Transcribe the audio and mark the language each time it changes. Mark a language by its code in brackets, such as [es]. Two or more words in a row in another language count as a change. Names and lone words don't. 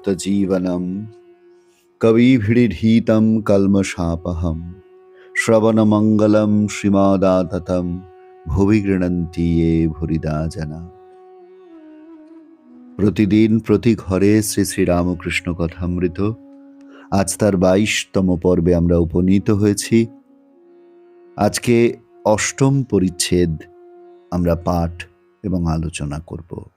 [sa] জীবনম কবিভিড়িধীতম কলমশাপহম শ্রবণমঙ্গলম শ্রীমদাততম ভুবি গৃণন্তি য়ে ভুরিদা জনা। [bn] প্রতিদিন প্রতি ঘরে শ্রী শ্রী রামকৃষ্ণ কথামৃত। আজ তার 22তম পর্বে আমরা উপনীত হয়েছি। আজকে অষ্টম পরিচ্ছেদ আমরা পাঠ এবং আলোচনা করব।